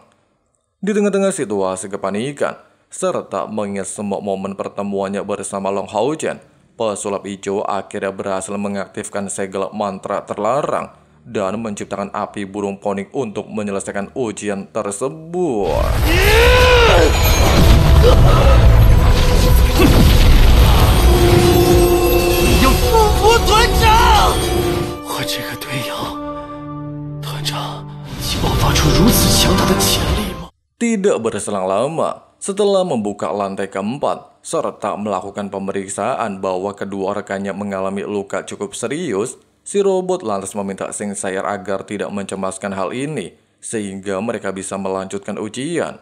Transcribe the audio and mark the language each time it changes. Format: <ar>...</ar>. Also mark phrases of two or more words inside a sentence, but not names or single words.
<id>Di tengah-tengah situasi kepanikan, serta mengingat semua momen pertemuannya bersama Long Hao Chen, pesulap hijau akhirnya berhasil mengaktifkan segel mantra terlarang dan menciptakan api burung ponik untuk menyelesaikan ujian tersebut.</id> <zh>要复活团长！和这个队友，团长，其爆发出如此强大的潜力吗？</zh> <id>Tidak berselang lama, setelah membuka lantai keempat, serta melakukan pemeriksaan bahwa kedua rekannya mengalami luka cukup serius, si robot lantas meminta Sing Sayer agar tidak mencemaskan hal ini, sehingga mereka bisa melanjutkan ujian.</id>